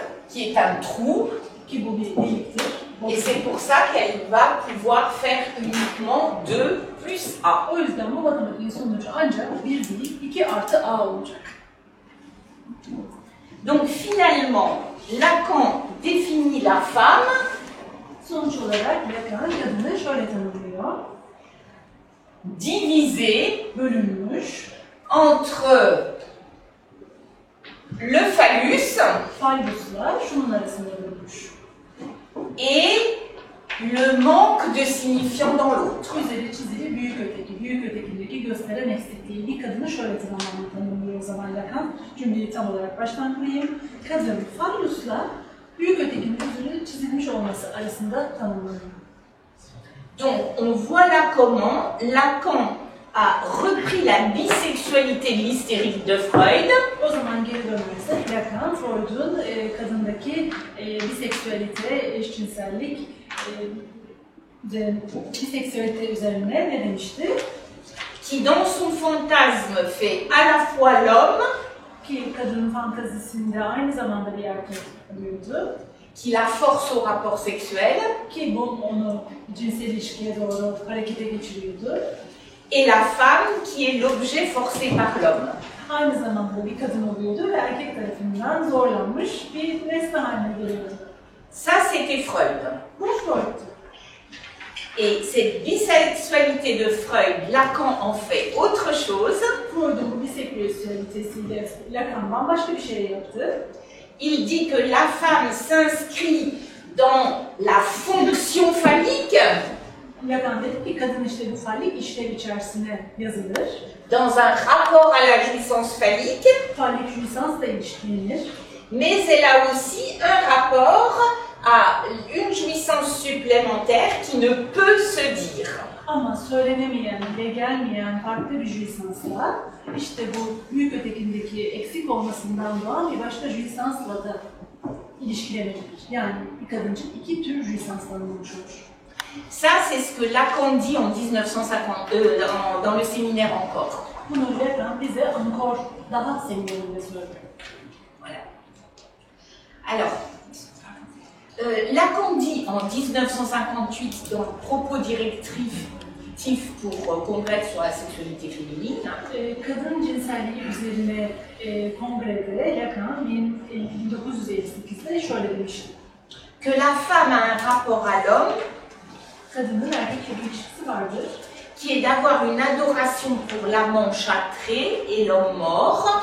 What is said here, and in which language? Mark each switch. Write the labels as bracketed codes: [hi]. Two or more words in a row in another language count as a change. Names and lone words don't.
[fr] Qui est un trou, [tr] Ki bu bir deliktir. [fr] et c'est pour ça qu'elle va pouvoir faire uniquement 2 plus A. [tr] O yüzden bu matematiğin sonucu ancak 1 değil, 2 artı A olacak. [fr] Donc finalement, Lacan définit la femme [tr] Sonuç olarak Lacan kadını şöyle tanımlıyor. [fr] divisée [tr] Bölünmüş, [fr] entre le phallus [tr] fallusla şunun arasında bölünmüş. [fr] et le manque de signifiant dans l'autre. [tr] Üzeri çizili büyük öteki, büyük ötekindeki gösteren eksikliği. Bir kadını şöyle tanımlıyor o zaman Lacan. Cümleyi tam olarak baştan kurayım. Kadın fallusla büyük ötekinin üzeri çizilmiş olması arasında tanımlanıyor. [fr] Donc on voit là comment Lacan a repris la bisexualité de l'hystérique de Freud [tr] O zaman geri dönersek Lacan, Freud'un kadındaki biseksüalite, eşcinsellik, biseksüalite üzerine ne demişti? [fr] qui dans son fantasme fait à la fois l'homme, [tr] Ki kadının fantazisinde aynı zamanda bir erkek oluyordu. [fr] qui la force au rapport sexuel, [tr] Ki bu onu cinsel ilişkiye doğru harekete geçiriyordu. [fr] et la femme qui est l'objet forcé par l'homme. [tr] Aynı zamanda bir kadın oluyordu ve erkek tarafından zorlanmış bir nesne haline geliyordu. [fr] Ça, c'était Freud. [tr] Bu Freud'tu. [fr] Et cette bisexualité de Freud, Lacan en fait autre chose. [tr] Freud'un bu biseksüelitesiyle Lacan bambaşka bir şey yaptı. [fr] Il dit que la femme s'inscrit dans la fonction phallique, [tr] Lacan dedi ki kadın işte bu fallik işlev içerisine yazılır. [fr] dans un rapport à la jouissance phallique, [tr] Fallik jouissansla ilişkilenir. [fr] mais elle a aussi un rapport à une jouissance supplémentaire qui ne peut se dire. [tr] Ama söylenemeyen ve gelmeyen farklı bir jouissansla, işte bu büyük ötekindeki eksik olmasından doğan bir başka jouissansla da ilişkilenebilir. Yani bir kadıncık iki tür jouissansdan oluşur. [fr] Ça, c'est ce que Lacan dit en 1952 dans le séminaire Encore. [tr] Bunu Lacan bize Ankor daha seminerinde söyledi. [fr] Voilà. Alors, Lacan dit en 1958 dans Propos directifs pour Congrès sur la sexualité féminine, [tr] Kadın cinselliği üzerine kongrede Lacan 1958'de şöyle demişti. [fr] que la femme a un rapport à l'homme [tr] Kadının erkekle bir ilişkisi vardır. [fr] qui est d'avoir une adoration pour l'amant châtré et l'homme mort,